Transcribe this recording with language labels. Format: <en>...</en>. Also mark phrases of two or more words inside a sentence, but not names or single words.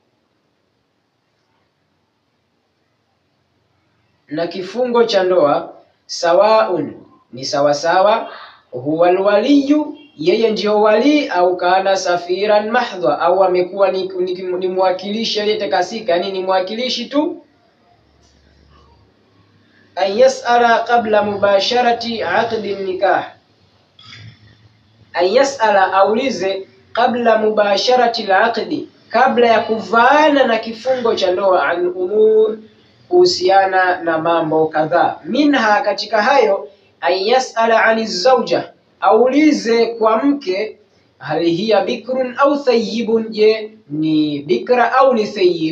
<sw>Na kifungo cha ndoa, sawaun, ni sawasawa,</sw> <ar>هو الولي,</ar> <sw>yeye ndio wali,</sw> <ar>أو كان سفيرا محضا,</ar> <sw>au amekuwa ni mwakilishi aliyetakasika, yani ni mwakilishi tu.</sw> <ar>أن يسأل قبل مباشرة عقد نكاح، أن يسأل,</ar> <sw>aulize,</sw> <ar>قبل مباشرة العقد,</ar> <sw>kabla ya kuvaana na kifungo cha ndoa,</sw> <ar>عن أمور,</ar> <sw>kuhusiana na mambo kadhaa. Minha, katika hayo,</sw> <ar>أن يسأل عن الزوجة,</ar> <sw>aulize kwa mke,</sw> <ar>هل هي بكر أو ثيب,</ar> <sw>je ni bikra au ni thayyib.</sw>